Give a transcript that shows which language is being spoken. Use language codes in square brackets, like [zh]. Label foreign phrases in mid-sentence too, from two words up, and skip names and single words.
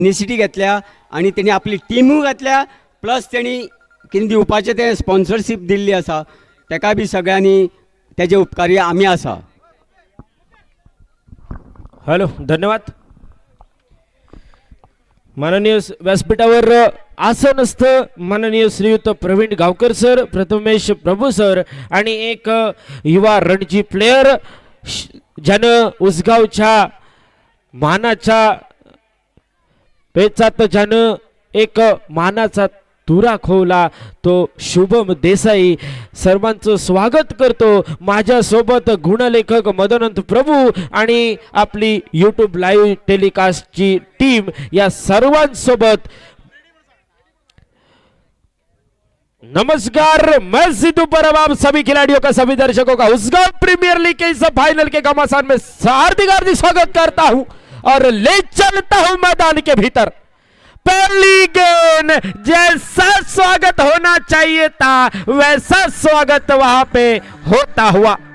[kok] इनिशिएटिव्ह घेतल्या आणि त्यांनी आपली टिमूय घातल्या प्लस त्यांनी कितें दिवपाचें तें स्पॉन्सरशीप दिल्ली आसा ताका बी सगळ्यांनी तेजे उपकारी आमी आसा. [mr] हॅलो, धन्यवाद. माननीय व्यासपीठावर आसन असतं माननीय श्रीयुत प्रवीण गावकर सर, प्रथमेश प्रभू सर आणि एक युवा रणजी प्लेयर ज्यानं उसगावच्या मानाच्या पेचात ज्यानं एक मानाचा तुरा खोवला तो शुभम देसाई. सर्वांचं स्वागत करतो. माझ्यासोबत गुणलेखक मदनंत प्रभू आणि आपली यूट्यूब [en] live telecastची [mr] टीम या सर्वांसोबत नमस्कार. [hi] मैं सिद्धू परब आप सभी खिलाड़ियों का, सभी दर्शकों का उसगांव प्रीमियर लीग के इस फाइनल के घमासान में हार्दिक हार्दिक स्वागत करता हूं और ले चलता हूं मैदान के भीतर. पहली गेंद जैसा स्वागत होना चाहिए था वैसा स्वागत वहां पे होता हुआ.